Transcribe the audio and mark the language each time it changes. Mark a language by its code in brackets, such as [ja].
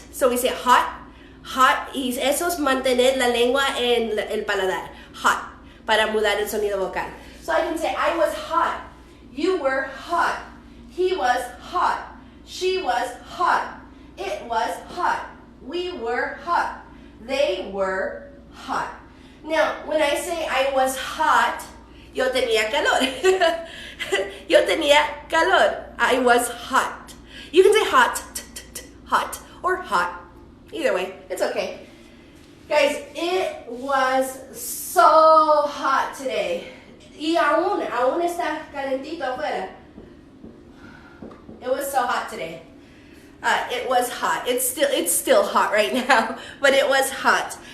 [en] So we say hot, hot, [es] y eso es mantener la lengua en el paladar. Hot, para mudar el sonido vocal. [en] So I can say, I was hot, you were hot, he was hot, she was hot, it was hot, we were hot, they were hot. Now, when I say I was hot, [es] yo tenía calor. Yo tenía calor. [en] I was hot. You can say hot, hot, or hot. Either way, it's okay. Guys, it was so hot today. [es] Y aún está calentito afuera. [en] It was so hot today. It was hot. It's still hot right now, but it was hot.